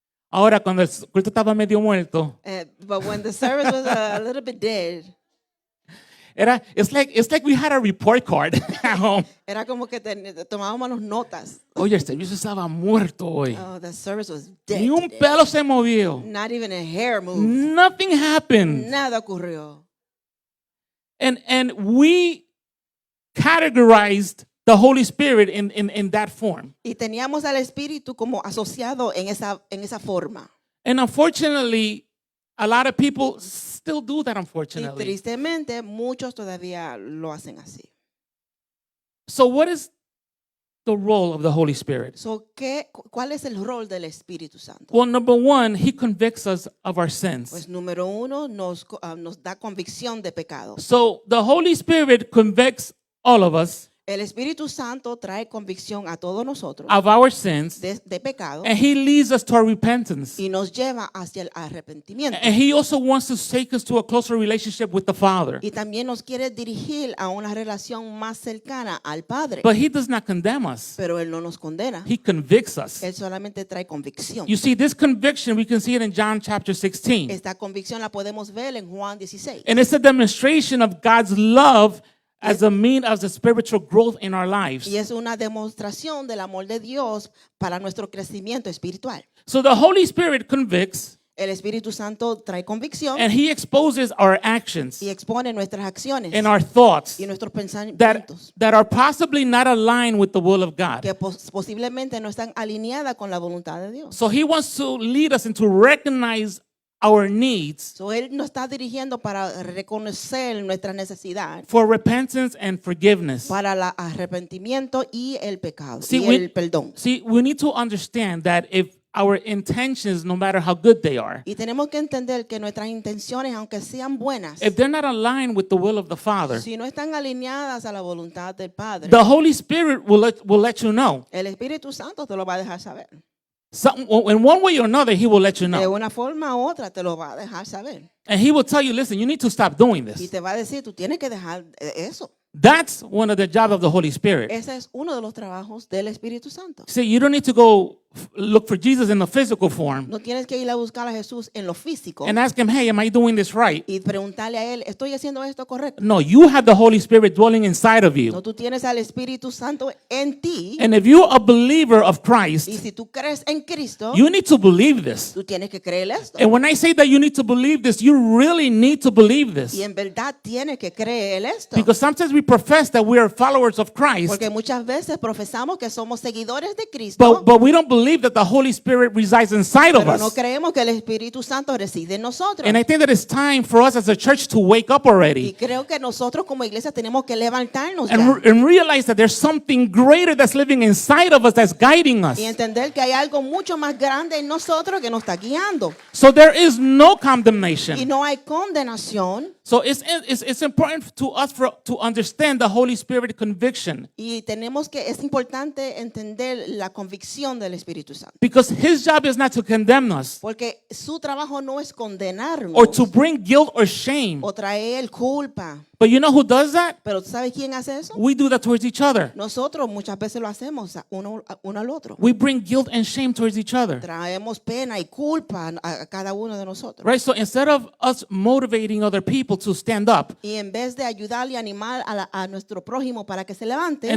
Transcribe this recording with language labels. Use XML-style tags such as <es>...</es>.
<es>Ahora, cuando el culto estaba medio muerto,</es> <en>But when the service was a little bit dead, it's like we had a report card at home.</en> <es>era como que tomábamos las notas. Oye, el servicio estaba muerto hoy.</es> <en>Oh, the service was dead</en> <es>Ni un</es> <en>today.</en> <es>pelo se movió.</es> <en>Not even a hair moved. Nothing happened.</en> <es>Nada ocurrió.</es> <en>And we categorized the Holy Spirit in that form.</en> <es>Y teníamos al Espíritu como asociado en esa forma.</es> <en>And unfortunately, a lot of people still do that,</en> <es>Y</es> <en>unfortunately.</en> <es>tristemente, muchos todavía lo hacen así.</es> <en>So what is the role of the Holy Spirit?</en> <es>So, ¿cuál es el rol del Espíritu Santo?</es> <en>Well, number one, he convicts us of our sins.</en> <es>Pues número uno, nos da convicción de pecado.</es> <en>So the Holy Spirit convicts all of us</en> <es>El Espíritu Santo trae convicción a todos nosotros</es> <en>of our sins,</en> <es>de pecado</es> <en>and he leads us to our repentance.</en> <es>y nos lleva hacia el arrepentimiento.</es> <en>And he also wants to take us to a closer relationship with the Father.</en> <es>Y también nos quiere dirigir a una relación más cercana al Padre.</es> <en>But he does not condemn us.</en> <es>Pero Él no nos condena.</es> <en>He convicts us.</en> <es>Él solamente trae convicción.</es> <en>You see, this conviction, we can see it in John chapter 16.</en> <es>Esta convicción la podemos ver en Juan 16.</es> <en>And it's a demonstration of God's love as a means of the spiritual growth in our lives.</en> <es>Y es una demostración del amor de Dios para nuestro crecimiento espiritual.</es> <en>So the Holy Spirit convicts</en> <es>El Espíritu Santo trae convicción</es> <en>and he exposes our actions</en> <es>y expone nuestras acciones</es> <en>and our thoughts</en> <es>y nuestros</es> <en>that,</en> <es>pensamientos</es> <en>that are possibly not aligned with the will of God.</en> <es>que posiblemente no están alineadas con la voluntad de Dios.</es> <en>So he wants to lead us into recognize our needs</en> <es>So, Él nos está dirigiendo para reconocer nuestra necesidad,</es> <en>for repentance and forgiveness.</en> <es>para el arrepentimiento y el pecado</es> <en>See,</en> <es>y el perdón.</es> <en>we need to understand that if our intentions, no matter how good they are,</en> <es>Y tenemos que entender que nuestras intenciones, aunque sean buenas,</es> <en>if they're not aligned with the will of the Father,</en> <es>si no están alineadas a la voluntad del Padre,</es> <en>the Holy Spirit will let you know.</en> <es>el Espíritu Santo te lo va a dejar saber.</es> <en>In one way or another, he will let you</en> <es>De</es> <en>know.</en> <es>una forma u otra te lo va a dejar saber.</es> <en>And he will tell you, listen, you need to stop doing</en> <es>Y</es> <en>this.</en> <es>te va a decir, tú tienes que dejar eso.</es> <en>That's one of the jobs of the Holy Spirit.</en> <es>Ese es uno de los trabajos del Espíritu Santo.</es> <en>See, you don't need to go look for Jesus in the physical form</en> <es>No tienes que ir a buscar a Jesús en lo físico</es> <en>and ask him, hey, am I doing this right?</en> <es>y preguntarle a Él, ¿estoy haciendo esto correcto?</es> <en>No, you have the Holy Spirit dwelling inside of</en> <es>No, tú tienes al Espíritu Santo en ti.</es> <en>And if you're a believer of</en> <es>Y</es> <en>Christ,</en> <es>si tú crees en Cristo,</es> <en>you need to believe this.</en> <es>tú tienes que creer esto.</es> <en>And when I say that you need to believe this, you really need to believe this.</en> <es>Y en verdad tienes que creer esto.</es> <en>Because sometimes we profess that we are followers of Christ,</en> <es>Porque muchas veces profesamos que somos seguidores de Cristo,</es> <en>but we don't believe that the Holy Spirit resides inside of</en> <es>pero no</es> <en>us.</en> <es>creemos que el Espíritu Santo reside en nosotros.</es> <en>And I think that it's time for us as a church to wake up</en> <es>Y</es> <en>already</en> <es>creo que nosotros como iglesia tenemos que levantarnos</es> <en>and,</en> <es>ya</es> <en>and realize that there's something greater that's living inside of us that's guiding us.</en> <es>y entender que hay algo mucho más grande en nosotros que nos está guiando.</es> <en>So there is no</en> <es>Y</es> <en>condemnation.</en> <es>no hay condenación.</es> <en>So it's important to us to understand the Holy Spirit conviction,</en> <es>Y es importante entender la convicción del Espíritu Santo.</es> <en>because his job is not to condemn us</en> <es>Porque su trabajo no es condenarnos</es> <en>or to bring guilt or shame.</en> <es>o traer culpa.</es> <en>But you know who does that?</en> <es>Pero ¿tú sabes quién hace eso?</es> <en>We do that towards each other.</en> <es>Nosotros muchas veces lo hacemos uno al otro.</es> <en>We bring guilt and shame towards each other.</en> <es>Traemos pena y culpa a cada uno de nosotros.</es> <en>Right? So instead of us motivating other people to stand up</en> <es>Y en vez de ayudar y animar a nuestro prójimo para que se levante</es>